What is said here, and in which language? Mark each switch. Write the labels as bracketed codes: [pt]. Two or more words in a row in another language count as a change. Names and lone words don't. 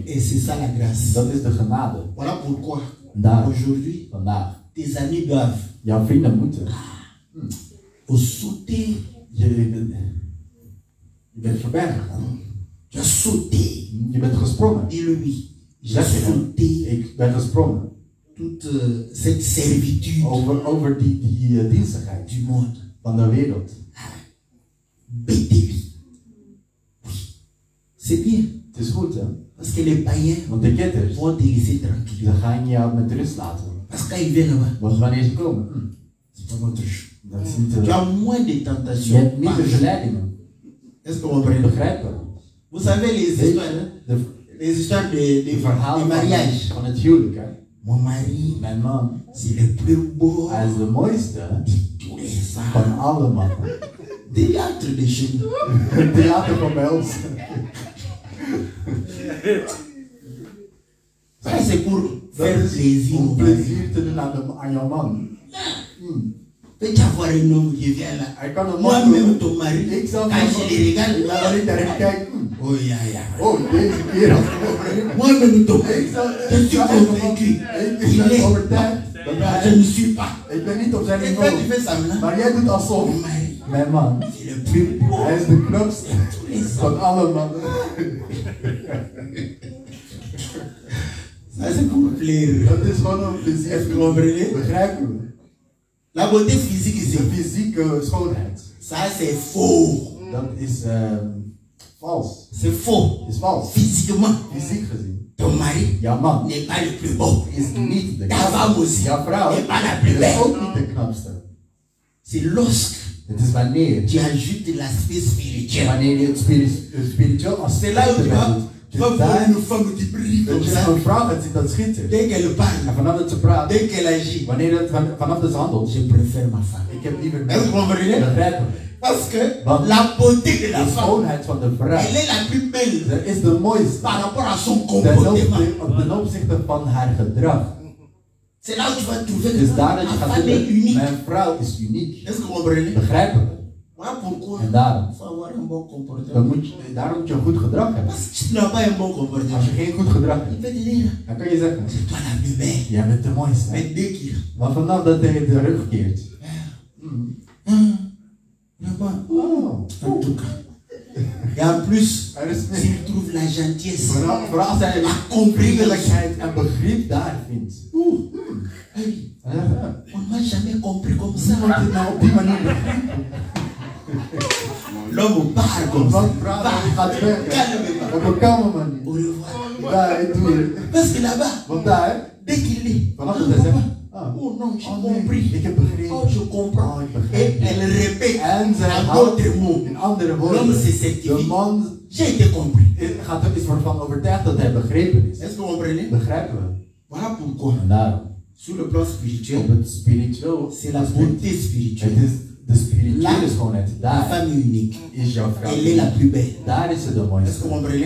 [fr] Et c'est ça la grâce. [nl] Dat is de genade. [fr] Voilà pourquoi [nl] Daar, [fr] aujourd'hui, [nl] vandaag. [fr] tes amis doivent [nl] Jouw vrienden moeten. [fr] sauter. [nl] Je bent voorbij gegaan. [fr] Tu as sauté. [nl] Je bent gesprongen. [fr] Dis-le-lui. J'ai [nl] Zeg je hem. [fr] sauté [nl] Ik ben gesprongen. [fr] toute cette servitude [nl] Over die dienstigheid [fr] du monde. [nl] van de wereld. [fr] Bêtez-lui. Oui. C'est bien. [nl] Het is goed, hè? [fr] Parce que les païens [nl] Want de ketters, [fr] vont te laisser tranquille. [nl] ze gaan jou met rust laten. [fr] Parce que quand ils viennent là-bas, [nl] Want wanneer ze komen, [fr] c'est pas notre chose. [nl] dat is niet [fr] Tu de... as moins de [nl] Je [fr] tentations. [nl] hebt niet de verleidingen. [fr] Est-ce que vous comprenez? [nl] Begrijpen. [fr] Vous savez les [nl] Weet [fr] histoires, [nl] je, [fr] les histoires de de [nl] verhalen [fr] mariage. [nl] van het huwelijk, hè? [fr] Mon mari, [nl] Mijn man, [fr] c'est le plus beau [nl] hij is de mooiste [fr] de tous les ans. [nl] van alle mannen. [fr] Théâtre de chez nous. [nl] Het theater van bij ons. [fr] Ça, c'est pour faire [nl] Dat is [fr] plaisir [nl] om [fr] au mari. [nl] plezier te doen aan jouw man. [fr] Peux-tu avoir un homme qui vient là? [nl] Hij kan een man [fr] Moi-même, ton mari, [nl] Ik [fr] quand [nl] zelf [fr] je les regarde, [nl] wanneer ik daarin kijk, [fr] oh ya ya. [nl] oh deze kerel. [fr] Moi-même, ton mari, [nl] Ik zal- [fr] je suis convaincu. [nl] Ik [fr] Il [nl] ben [fr] est. [nl] overtuigd dat [fr] Je [nl] hij, [fr] ne suis pas. [nl] ik ben niet op zijn [fr] Et [nl] niveau. [fr] quand tu fais semblant, [nl] Maar jij doet alsof. [fr] mon mari, [nl] Mijn man, [fr] c'est le plus beau [nl] hij is de knapste [fr] de tous les ans. [nl] van alle mannen. [fr] Ça, c'est pour plaire. [nl] Dat is gewoon een plezier. [fr] Est-ce que vous comprenez? [nl] Begrijpen we? [fr] La beauté physique [nl] De [fr] ici, [nl] fysieke schoonheid. [fr] ça c'est faux. [nl] Dat is vals. [fr] C'est faux. [nl] Is vals. [fr] Physiquement. [nl] Fysiek gezien. [fr] Ton ton mari [nl] jouw man [fr] n'est pas le plus beau. [nl] is niet de [fr] Ta [nl] knapste. [fr] femme aussi [nl] Jouw vrouw [fr] n'est pas la plus [nl] is [fr] belle. [nl] ook niet de knapste. [fr] C'est lorsque [nl] Het is wanneer, [fr] tu ajoutes l'aspect spirituel. [nl] wanneer je het spiritueel [fr] C'est [nl] aspect [fr] là où tu [nl] erbij [fr] vas, [nl] doet. [fr] tu vas voir une femme qui brille [nl] Dat [fr] comme [nl] je [fr] ça. [nl] een vrouw gaat zien dat schittert. [fr] Dès qu'elle [nl] En [fr] parle, [nl] vanaf dat ze praat, [fr] dès qu'elle agit, [nl] wanneer het vanaf dat ze handelt, [fr] je préfère ma femme. [nl] ik heb liever [fr] Est-ce que vous comprenez? [nl] begrijpen. [fr] Parce que [nl] Want [fr] la beauté de la [nl] De [fr] femme, [nl] schoonheid van de vrouw, [fr] elle est la plus belle [nl] dat is de mooiste [fr] par rapport à son [nl] ten [fr] comportement. [nl] opzichte van haar gedrag. [fr] C'est là où tu vas trouver [nl] Dus [fr] que [nl] daar dat je [fr] ma [nl] gaat [fr] femme est [nl] zeggen, [fr] unique. [nl] mijn vrouw is uniek. [fr] Est-ce que vous comprenez? [nl] Begrijpen we. [fr] Voilà pourquoi [nl] En daarom, [fr] il faut avoir un bon [nl] dan [fr] comportement. [nl] daarom moet je een goed gedrag hebben. [fr] Parce que si tu n'as pas un bon comportement, [nl] Als je geen goed gedrag [fr] il [nl] hebt, [fr] peut te dire, [nl] dan kan je zeggen, [fr] c'est toi la plus belle. [nl] jij bent de mooiste. [fr] Mais dès qu'il [nl] Maar vanaf dat hij de rug keert. [fr] vraiment, Oh. en tout cas. Et en plus, [nl] Er is [fr] s'il trouve la gentillesse, [nl] vooral als hij [fr] la compréhension, [nl] vriendelijkheid en begrip daar vindt. hey, Ja. [fr] on ne m'a jamais compris comme ça. [nl] Hoe wordt dit nou op die manier begrepen? [fr] L'homme parle comme ça. [nl] Want praat en die gaat weg. [fr] Calme-toi. [nl] Op een kalme manier. [fr] Au revoir. [nl] Ja, ik doe het. [fr] Parce que là-bas, [nl] Want daar, [fr] dès qu'il est, [nl] vanaf dat hij zegt, [fr] oh non, j'ai [nl] oh nee, [fr] compris. [nl] ik heb begrepen. [fr] Oh, je comprends. [nl] Oh, ik [fr] Et [nl] begrijp. [fr] elle répète [nl] En zij [fr] en [nl] houdt [fr] d'autres mots. [nl] in andere [fr] L'homme [nl] woorden. [fr] se [nl] De [fr] certifie. [nl] man [fr] J'ai été compris. [nl] is ervan overtuigd dat hij begrepen is. [fr] Est-ce que vous comprenez? [nl] Begrijpen we. [fr] Voilà pourquoi, [nl] En daarom, [fr] sur le plan [nl] op [fr] spirituel, [nl] het spiritueel, [fr] c'est la beauté [nl] het [fr] spirituelle. [nl] is de spirituele schoonheid. [fr] La [nl] Daar [fr] femme est unique. [nl] is jouw vrouw. [fr] Elle est la plus belle. [nl] Daar is ze de [fr] Est-ce que [nl] mooiste. [fr] vous comprenez?